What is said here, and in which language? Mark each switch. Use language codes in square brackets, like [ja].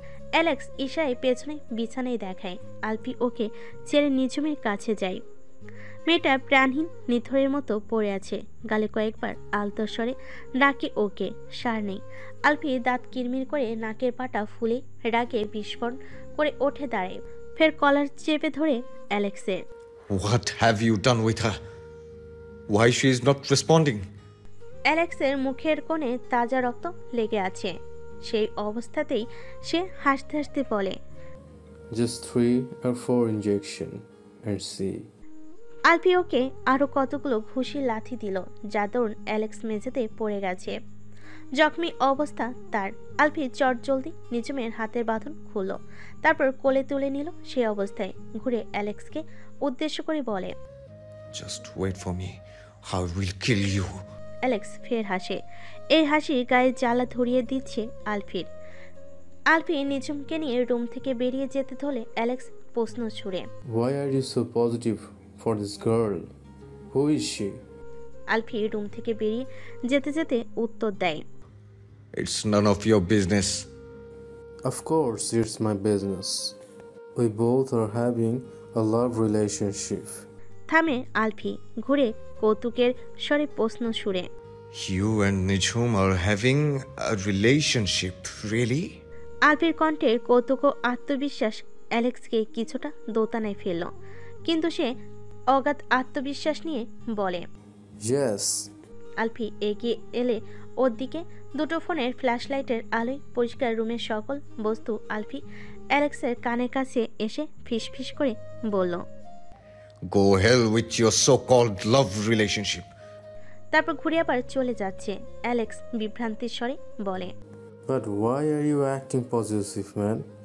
[bn] Alex ইশারায় পেছনে বিছানায় দেখায়। আলফি ওকে ছেড়ে নিঝুমের কাছে যায়। মেয়েটা প্রাণহীন নিথরের মতো পড়ে আছে। গালে কয়েকবার আলতো স্বরে ডাকে ওকে, সার নেই। আলফি দাঁত কিরমির করে নাকের পাটা ফুলে রাগে বিস্ফোরণ করে ওঠে দাঁড়ায়। ফের কলার চেপে ধরে অ্যালেক্সের। [en] What have you done with her? Why she is not responding? [bn] অ্যালেক্সের মুখের কোণে তাজা রক্ত লেগে আছে। সেই অবস্থাতেই সে হাসতে হাসতে বলে, [en] Just 3 or 4 injection and see. [bn] আলফি ওকে আরো কতগুলো ঘুষি লাথি দিল, যার দরুন অ্যালেক্স মেঝেতে পড়ে গেছে। জখমি অবস্থা তার। আলফি চট জলদি নিঝুমের হাতের বাঁধন খুলল, তারপর কোলে তুলে নিল। সে অবস্থায় ঘুরে অ্যালেক্সকে উদ্দেশ্য করে বলে, [en] Just wait for me. I will kill you. [bn] Alex ফের হাসে। এই হাসি গায়ে জ্বালা ধরিয়ে দিচ্ছে আলফির। আলফি নিঝুমকে নিয়ে রুম থেকে বেরিয়ে যেতে ধরলে অ্যালেক্স প্রশ্ন ছুড়ে, [en] Why are you so positive for this girl? Who is she? [bn] আলফি রুম থেকে বেরিয়ে যেতে যেতে উত্তর দেয়, [en] It's none of your business. Of course, it's my business. We both are having a love relationship. [bn] থামে আলফি, ঘুরে কৌতুকের স্বরে প্রশ্ন ছুড়ে, [en] You and Nijum are having a relationship, really? [bn] আলফির কণ্ঠের কৌতুক ও আত্মবিশ্বাস অ্যালেক্সকে কিছুটা দোতানায় ফেলল, কিন্তু সে অগাধ আত্মবিশ্বাস নিয়ে বলে, [en] Yes. [bn] আলফি এগিয়ে এলে ওর দিকে দুটো ফোনের ফ্ল্যাশ লাইটের আলোয় পরিষ্কার রুমের সকল বস্তু আলফি অ্যালেক্সের কানের কাছে এসে ফিসফিস করে বলল, [en] Go hell with your so-called love relationship. [bn] তারপর ঘুরে আবার চলে যাচ্ছে। অ্যালেক্স বিভ্রান্তির স্বরে বলে, [en] But why are you acting possessive, man?